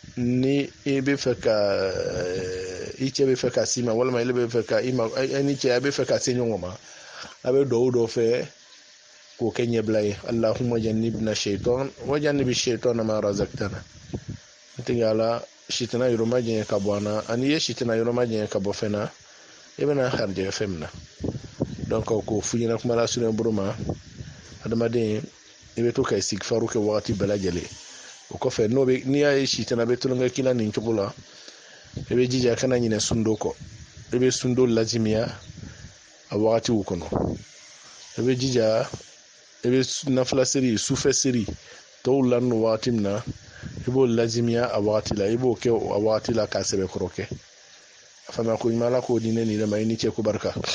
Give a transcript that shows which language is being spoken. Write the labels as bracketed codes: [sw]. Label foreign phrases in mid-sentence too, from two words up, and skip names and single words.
[bm] ni i bɛ fɛ ka i cɛ bɛ fɛ ka s'i ma walima ile bɛ fɛ ka i ni cɛ a bɛ fɛ ka se ɲɔgɔn ma a bɛ dugawu dɔ fɛ k'o kɛ ɲɛbila ye [ar] اللهم جنبنا الشيطان و جنب الشيطان ما رزقتنا [bm] ntigi ala shitana yɔrɔma jɛɲɛ ka bɔ an na ani ye shitana yɔrɔma jɛɲɛ ka bɔ fɛn na i bɛna harijɛ fɛn min na donc ko fu ɲɛna kuma la sunen buru ma adamaden i bɛ to ka istighfaru kɛ wagati bɛɛ lajɛlen o kɔfɛ n'i y'a ye shitana bɛ tulonkɛ k'i la nin cogo la i bɛ jija kana ɲinɛ sundo kɔ i bɛ sundo lazimiya a wagatiw kɔnɔ i bɛ jija i bɛ nafila seli sufɛ seli tɔw la n'o wagati min na i b'o lazimiya a wagati la i b'o kɛ a wagati la k'a sɛbɛkɔrɔ kɛ a fana ko ɲuman ala k'o di ne ni dɛ ma i ni cɛ ko barika